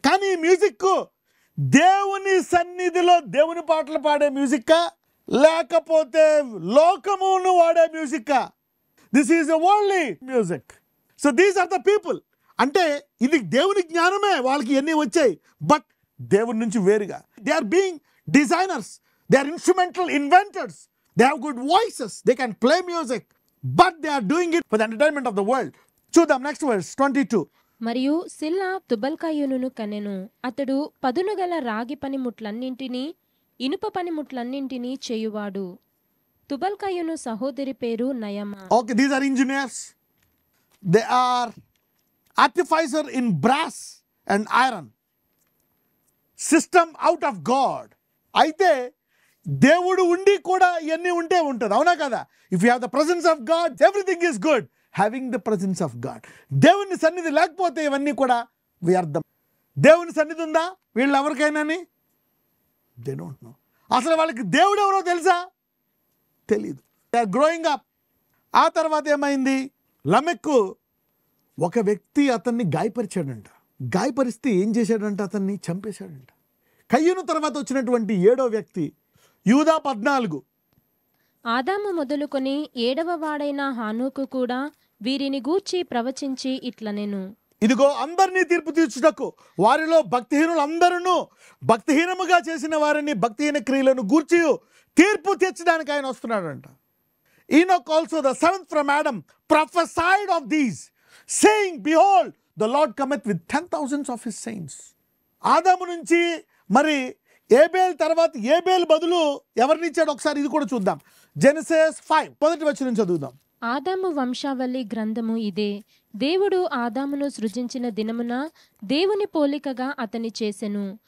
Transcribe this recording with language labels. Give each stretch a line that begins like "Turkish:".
Telugu: కానీ ఈ మ్యూజిక్ దేవుని సన్నిధిలో దేవుని పాటలు పాడే మ్యూజిక్కా లేకపోతే లోకమును వాడే మ్యూజిక్కా?
English: This is a worldly music. So these are the people.
Telugu: అంటే ఇది దేవుని జ్ఞానమే, వాళ్ళకి ఎన్ని వచ్చాయి, బట్ దేవుని నుంచి వేరుగా.
English: They are being designers. They are instrumental inventors. They have good voices. They can play music. But they are doing it for the entertainment of the world.
Telugu: చూద్దాం నెక్స్ట్ వర్స్ 22. మరియు సిల్లా తుబల్కాయును కనెను. అతడు పదునుగల రాగి పనిముట్లన్నింటినీ ఇనుప పనిముట్లన్నింటినీ చేయువాడు. తుబల్కాయును సహోదరి పేరు నయమా.
English: Okay, these are engineers. They are artificer in brass and iron. System out of God.
Telugu: అయితే దేవుడు ఉండి కూడా ఇవన్నీ ఉంటే ఉంటుంది, అవునా కదా?
English: If you have the presence of God everything is good. Having the presence of God,
Telugu: దేవుని సన్నిధి లేకపోతే ఇవన్నీ కూడా వ్యర్థం. దేవుని సన్నిధి ఉందా వీళ్ళు ఎవరికైనాని?
English: They don't know.
Telugu: అసలు వాళ్ళకి దేవుడు ఎవరో తెలుసా? తెలీదు.
English: They are growing up.
Telugu: ఆ తర్వాత ఏమైంది? లమెక్కు ఒక వ్యక్తి అతన్ని గాయపరిచాడంట. గాయపరిస్తే ఏం చేశాడంట? అతన్ని చంపేశాడంట. కయ్యూను తర్వాత వచ్చినటువంటి 7వ వ్యక్తి యూదా 14. ఆదాము మొదలుకొని 7వ వాడైన హానోకు కూడా వీరిని గూర్చి ప్రవచించి ఇట్లనెను. ఇదిగో అందరినీ తీర్పు తీర్చుటకు వారిలో భక్తిహీనులందరూ భక్తిహీనముగా చేసిన వారిని భక్తిహీన క్రియలను గూర్చి తీర్పు తీర్చడానికి ఆయన వస్తున్నాడంట.
English: Enoch also the 7th from Adam prophesied of these, saying, behold, the Lord cometh with 10,000s of his saints.
Telugu: ఆదాము నుంచి మరి ఏబేల్ తర్వాత ఏబేల్ బదులు ఎవరినిచ్చాడు ఒకసారి ఇది కూడా చూద్దాం. జెనసిస్ 5 మొదటి వచనం చదువుదాం. ఆదాము వంశావళి గ్రంథము ఇదే. దేవుడు ఆదామును సృజించిన దినమున దేవుని పోలికగా అతని చేసెను.